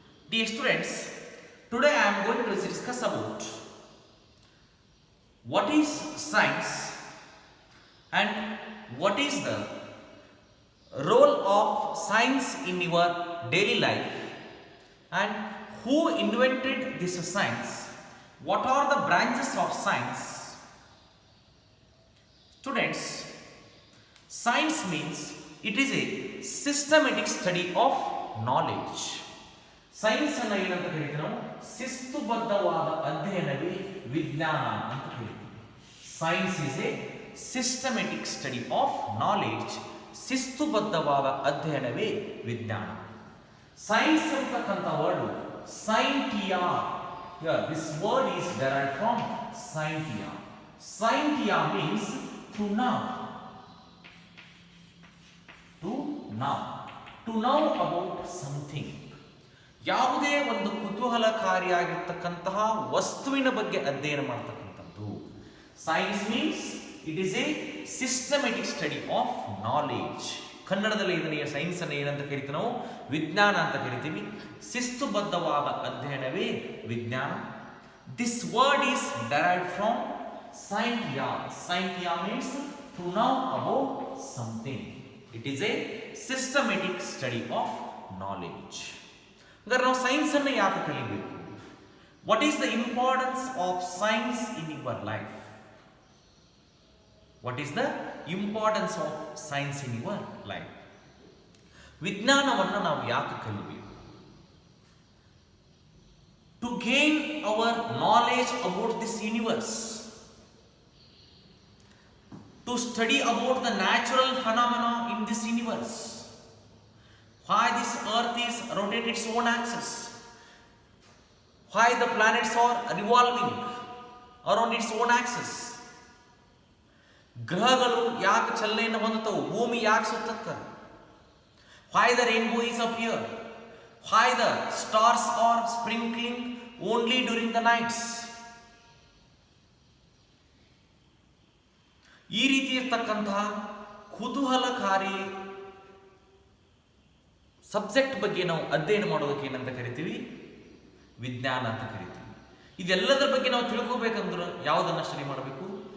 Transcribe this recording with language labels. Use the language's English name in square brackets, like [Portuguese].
[English] Dear students, today I am going to discuss about what is science and what is the role of science in your daily life and who invented this science, what are the branches of science. Students, science means it is a systematic study of knowledge. [Kannada] Science ಅನ್ನು ಏನಂತ ಕರಿತೀವಿ ನಾವು ಶಿಸ್ತುಬದ್ಧವಾದ ಅಧ್ಯಯನವೇ ವಿಜ್ಞಾನ ಅಂತ ಕರಿತೀವಿ. [English] Science is a systematic study of knowledge. [Kannada] ಶಿಸ್ತುಬದ್ಧವಾದ ಅಧ್ಯಯನವೇ ವಿಜ್ಞಾನ. Science ಅಂತಕ್ಕಂಥ word ಸೈಂಟಿಯಾ, [English] This word is derived from scientia. Scientia means to know. To know. To know about something. [Kannada] ಯಾವುದೇ ಒಂದು ಕುತೂಹಲಕಾರಿಯಾಗಿರ್ತಕ್ಕಂತಹ ವಸ್ತುವಿನ ಬಗ್ಗೆ ಅಧ್ಯಯನ ಮಾಡ್ತಕ್ಕಂಥದ್ದು. [English] Science means it is a systematic study of knowledge. [Kannada] ಕನ್ನಡದಲ್ಲಿ ಇದನ್ನ ಸೈನ್ಸ್ ಅನ್ನು ಏನಂತ ಕರಿತೀವಿ ನಾವು ವಿಜ್ಞಾನ ಅಂತ ಕರಿತೀವಿ. ಶಿಸ್ತುಬದ್ಧವಾದ ಅಧ್ಯಯನವೇ ವಿಜ್ಞಾನ. [English] This word is derived from scientia. Scientia means to know about something. It is a systematic study of knowledge. [Kannada] ಹಾಗಾದ್ರೆ ನಾವು ಸೈನ್ಸ್ ಅನ್ನು ಯಾಕೆ ಕಲಿಬೇಕು? [English] What is the importance of science in your life? What is the importance of science in your life? [Kannada] ವಿಜ್ಞಾನವನ್ನು ನಾವು ಯಾಕೆ ಕಲಿಬೇಕು? [English] To gain our knowledge about this universe, to study about the natural phenomena in this universe. Why this earth is rotating its own axis, why the planets are revolving around its own axis, [Kannada] ಗ್ರಹಗಳು ಯಾಕೆ ಚಲನೆಯನ್ನು ಹೊಂದುತ್ತವು, ಭೂಮಿ ಯಾಕೆ ಸುತ್ತುತ್ತೆ, [English] why the rainbow is appear, why the stars are sprinkling only during the nights. [Kannada] ಈ ರೀತಿ ಇರ್ತಕ್ಕಂತಹ ಕುತೂಹಲಕಾರಿ subject ಬಗ್ಗೆ ನಾವು ಅಧ್ಯಯನ ಮಾಡೋದಕ್ಕೆ ಏನಂತ ಕರಿತೀವಿ? ವಿಜ್ಞಾನ ಅಂತ ಕರಿತೀವಿ. ಇದೆಲ್ಲದರ ಬಗ್ಗೆ ನಾವು ತಿಳ್ಕೋಬೇಕಂದ್ರೆ ಯಾವುದನ್ನು ಸ್ಟಡಿ ಮಾಡಬೇಕು?